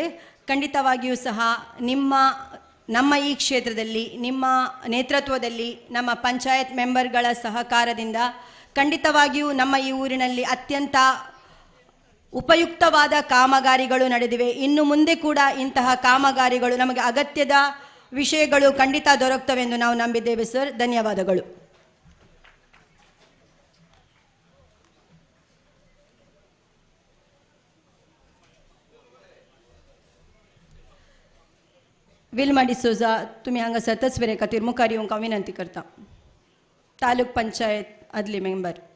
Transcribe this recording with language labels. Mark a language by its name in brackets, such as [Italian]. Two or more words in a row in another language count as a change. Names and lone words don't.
[Kannada] ಖಂಡಿತವಾಗಿಯೂ ಸಹ ನಮ್ಮ ಈ ಕ್ಷೇತ್ರದಲ್ಲಿ ನಿಮ್ಮ ನೇತೃತ್ವದಲ್ಲಿ ನಮ್ಮ ಪಂಚಾಯತ್ ಮೆಂಬರ್ಗಳ ಸಹಕಾರದಿಂದ ಖಂಡಿತವಾಗಿಯೂ ನಮ್ಮ ಈ ಊರಿನಲ್ಲಿ ಅತ್ಯಂತ ಉಪಯುಕ್ತವಾದ ಕಾಮಗಾರಿಗಳು ನಡೆದಿವೆ. ಇನ್ನು ಮುಂದೆ ಕೂಡ ಇಂತಹ ಕಾಮಗಾರಿಗಳು ನಮಗೆ ಅಗತ್ಯದ ವಿಷಯಗಳು ಖಂಡಿತ ದೊರಕುತ್ತವೆ ಎಂದು ನಾವು ನಂಬಿದ್ದೇವೆ ಸರ್. ಧನ್ಯವಾದಗಳು. [Konkani] विल्मा डिसोजा, तुम्ही हांगा सतत वेरे खातीर मुखार येवंक हांव विनंती करता. तालूक पंचायत आदली मेंबर.